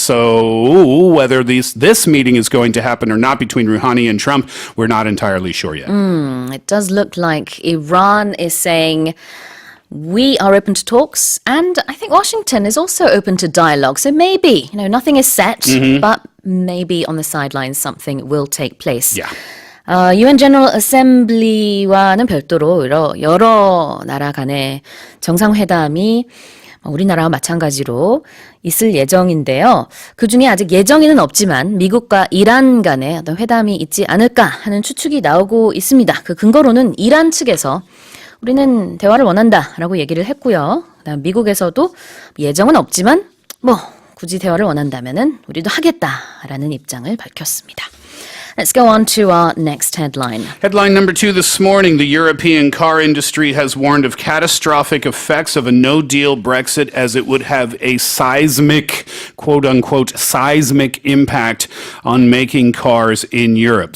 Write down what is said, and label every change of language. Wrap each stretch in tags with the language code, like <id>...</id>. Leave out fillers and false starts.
<en>So whether this meeting is going to happen or not between Rouhani and Trump, we're not entirely sure yet. It does look like Iran is saying we are open to talks, and I think Washington is also open to dialogue. So maybe, nothing is set, but maybe on the sidelines something will take place. Yeah.</en> <ko>UN General Assembly와는 별도로 여러 나라 간의 정상회담이 우리나라와 마찬가지로 있을 예정인데요. 그중에 아직 예정에는 없지만 미국과 이란 간의 어떤 회담이 있지 않을까 하는 추측이 나오고 있습니다. 그 근거로는 이란 측에서 우리는 대화를 원한다라고 얘기를 했고요. 그다음 미국에서도 예정은 없지만 굳이 대화를 원한다면은 우리도 하겠다라는 입장을 밝혔습니다.</ko> <en>Let's go on to our next headline. Headline number 2 this morning. The European car industry has warned of catastrophic effects of a no-deal Brexit as it would have a seismic, quote-unquote, seismic impact on making cars in Europe.</en>